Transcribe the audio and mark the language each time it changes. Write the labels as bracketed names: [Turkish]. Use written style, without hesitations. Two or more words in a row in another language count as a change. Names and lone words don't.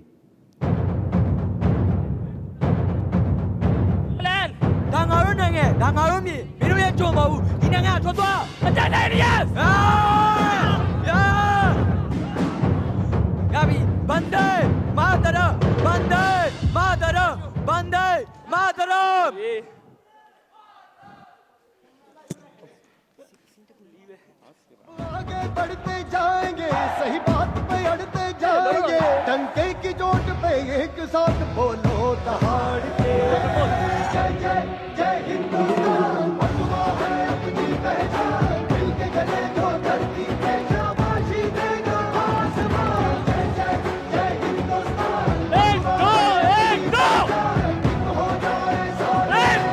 [Burmese] လန်ဒါငါတို့နိုင်ငံဒါငါတို့မြေမင်းတို့ရဲ့ကြုံမဟုတ်ဘူးဒီနိုင်ငံကထွက်သွားအတန်တိုင်းရရယာဘီဘန်ဒဲမာတရဘန်ဒဲမာတရဘန်ဒဲမာတရ [Hindi] आगे बढ़ते जाएंगे सही बात पे अड़ते जाएंगे डंके की चोट पे एक साथ बोलो दहाड़ के जय जय जय हिंदुस्तान बंधुआ है अपनी पहचान दिल के गले जो धरती पे शाबाशी देगा आसमान जय जय जय हिंदुस्तान एक दो हो जाए सारे